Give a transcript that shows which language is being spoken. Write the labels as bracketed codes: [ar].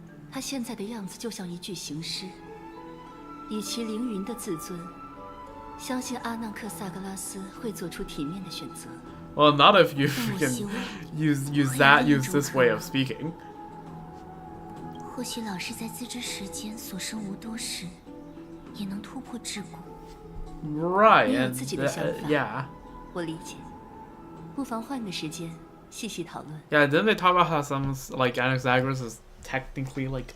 [zh] 他现在的样子就像一具行尸。以其凌云的自尊，相信阿纳克萨格拉斯会做出体面的选择。 [en] Well, not if you freaking use this way of speaking. [zh] 或许老师在自知时间所剩无多时，也能突破桎梏。 [en] Right, [zh] 你有 [en] and [zh] 自己的想法。 [en] yeah. [zh] 我理解，不妨换个时间细细讨论。 [en] Yeah, didn't they talk about how some like Anaxagoras is technically like